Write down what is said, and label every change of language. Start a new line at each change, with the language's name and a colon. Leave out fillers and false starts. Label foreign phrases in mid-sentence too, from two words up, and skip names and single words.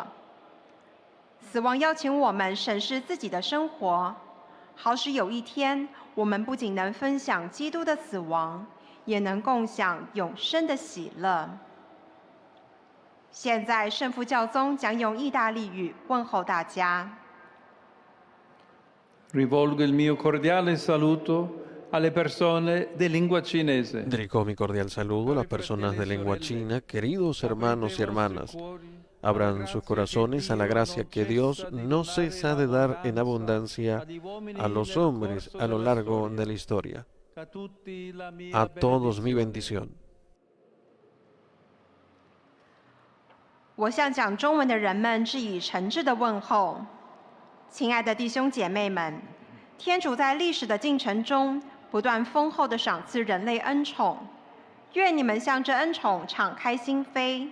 Chinese: 死亡邀请我们审视自己的生活，好使有一天我们不仅能分享基督的死亡，也能共享永生的喜乐。现在，圣父教宗将用意大利语问候大家。
Italian: Rivolgo il mio cordiale saluto alle persone de lingua cinese.
Spanish: Dirijo mi cordial saludo a las personas de lengua china. Queridos hermanos y hermanas, abran sus corazones a la gracia que Dios no cesa de dar en abundancia a los hombres a lo largo de la historia. A todos mi bendición.
Chinese: 我向讲中文的人们致以诚挚的问候。亲爱的弟兄姐妹们，天主在历史的进程中不断丰厚地赏赐人类恩宠， 愿你们向这恩宠敞开心扉。